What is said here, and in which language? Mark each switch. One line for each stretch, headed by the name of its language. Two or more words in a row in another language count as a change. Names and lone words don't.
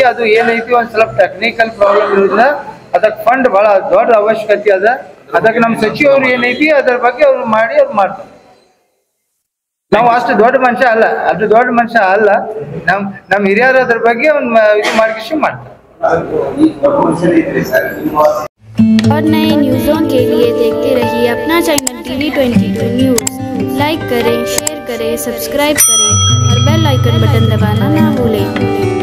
Kannada: ಅದು ಏನೈತಿ ಒಂದ್ ಸ್ವಲ್ಪ ಟೆಕ್ನಿಕಲ್ ಪ್ರಾಬ್ಲಮ್ ಇರೋದ್ರಿಂದ ಅದಕ್ಕೆ ಫಂಡ್ ಬಹಳ ದೊಡ್ಡ ಅವಶ್ಯಕತೆ ಅದ. ಅದಕ್ಕೆ ನಮ್ಮ ಸಚಿವರು ಏನೈತಿ ಅದ್ರ ಬಗ್ಗೆ ಅವ್ರು ಮಾಡಿ ಅವ್ರು ಮಾಡ್ತಾರೆ. ನಾವು ಅಷ್ಟು ದೊಡ್ಡ ಮನುಷ್ಯ ಅಲ್ಲ, ನಮ್ ಹಿರಿಯರು ಅದ್ರ ಬಗ್ಗೆ ಒಂದು ಇದು ಮಾಡ್ಕಿಸಿ ಮಾಡ್ತಾರೆ.
Hindi: और नए न्यूज़ों के लिए देखते रहिए अपना चैनल TV22 न्यूज़। लाइक करें, शेयर करें, सब्सक्राइब करें और
English: bell icon button
Hindi: दबाना ना भूलें।